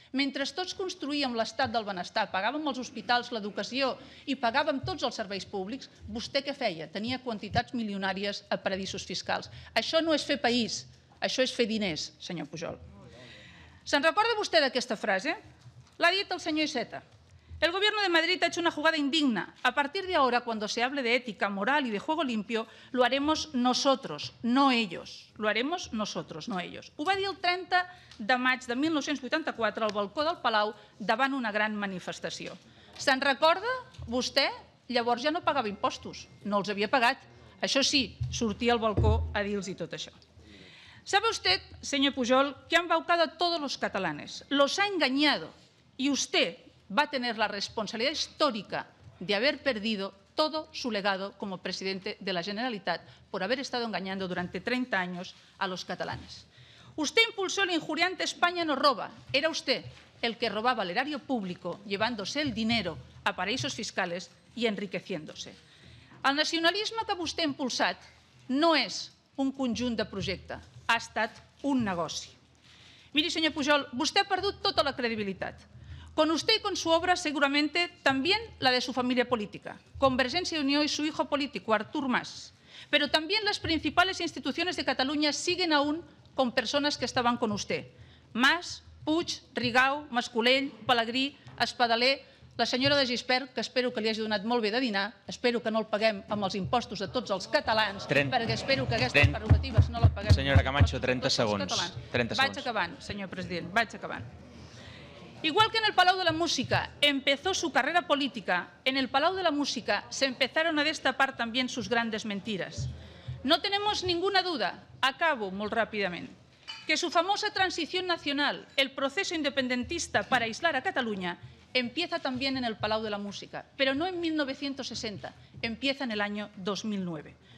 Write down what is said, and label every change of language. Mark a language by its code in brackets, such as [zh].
[ca] Mentre tots construïem l'estat del benestar, pagàvem els hospitals, l'educació i pagàvem tots els serveis públics, vostè què feia? Tenia quantitats milionàries a paradisos fiscals. Això no és fer país, això és fer diners, senyor Pujol. ¿Se'n recorda vostè d'aquesta frase? L'ha dit el senyor Iceta. [es] El gobierno de Madrid ha hecho una jugada indigna. A partir de ahora, cuando se hable de ética, moral y de juego limpio, lo haremos nosotros, no ellos. Lo haremos nosotros, no ellos. [ca] Ho va dir el 30 de maig de 1984 al balcó del Palau davant una gran manifestació. Se'n recorda? Vostè llavors ja no pagava impostos, no els havia pagat. Això sí, sortia al balcó a dir-los tot això. [es] Sabe usted, señor Pujol, que ha embaucado a todos los catalanes, los ha engañado y usted va a tener la responsabilidad histórica de haber perdido todo su legado como presidente de la Generalitat por haber estado engañando durante 30 años a los catalanes. Usted impulsó el injuriante España no roba. Era usted el que robaba el erario público, llevándose el dinero a paraísos fiscales y enriqueciéndose. [ca] El nacionalisme que vostè ha impulsat no és un conjunt de projecte, ha estat un negoci. [es] Mire, señor Pujol, usted [ca] ha perdut tota la credibilitat. [es] Con usted y con su obra, seguramente también la de su familia política, Convergencia y Unió y su hijo político, Artur Mas. Pero también las principales instituciones de Cataluña siguen aún con personas que estaban con usted. [ca] Mas, Puig, Rigau, Mascolell, Pelegrí, Espadaler, la senyora de Gispert, que espero que li hagi donat molt bé de dinar, espero que no el paguem amb els impostos de tots els catalans, perquè espero que aquestes prerrogatives no la paguem. Senyora Camacho, 30 segons. Vaig acabant, senyor president, vaig acabant. [es] Igual que en el Palau de la Música empezó su carrera política, en el Palau de la Música se empezaron a destapar también sus grandes mentiras. No tenemos ninguna duda, acabo muy rápidamente, que su famosa transición nacional, el proceso independentista para aislar a Cataluña, empieza también en el Palau de la Música, pero no en 1960, empieza en el año 2009.